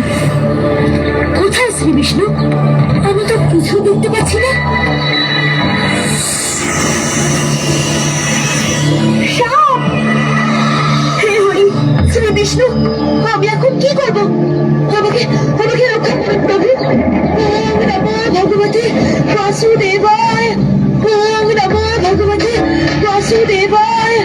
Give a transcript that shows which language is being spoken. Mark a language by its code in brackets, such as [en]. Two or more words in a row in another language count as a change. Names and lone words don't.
[bn] কোথায় শ্রী বিষ্ণু? আমি তো কিছু দেখতে পাচ্ছি না। সাপ! হে হরি, শ্রী বিষ্ণু, আমি এখন কি করবো? আমাকে রক্ষা করুন প্রভু। [sa] ওম নমো ভগবতে বাসুদেবায়। ওম নমো ভগবতে বাসুদেবায়।